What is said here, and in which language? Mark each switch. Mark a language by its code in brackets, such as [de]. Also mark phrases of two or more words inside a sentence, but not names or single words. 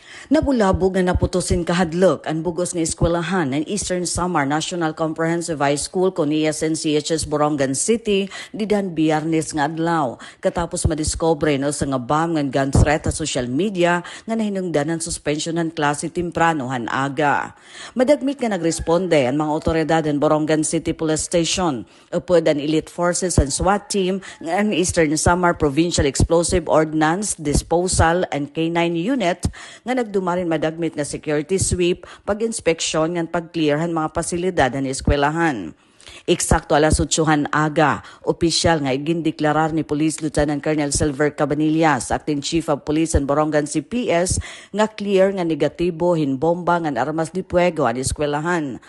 [war] Nabulabog nga naputusin kahadlok ang bugos nga eskwelahan ng Eastern Samar National Comprehensive High School kon SNCHS Borongan City didan Biyernes nga adlaw katapos madiscover no sa nga bomb nga gun threat sa [en] social media [war] nga nahinungdanan suspension ng klase tempranohan aga. Madagmit nga nagresponde ang mga otoridad ng Borongan City Police Station upod ang [en] elite forces and SWAT team [war] nga ang Eastern Samar Provincial Explosive Ordnance Disposal and K9 Unit nga nagdumarin madagmit nga [en] security sweep, [war] pag-inspeksyon ng pag-clearhan mga pasilidad ng eskwelahan. Eksakto alas 8 aga, opisyal nga igindeklarar ni Police Lieutenant Colonel Silver Cabanillas, Acting Chief of Police and Borongan CPS, nga clear nga negatibo hinbomba nga armas di puego ang eskwelahan.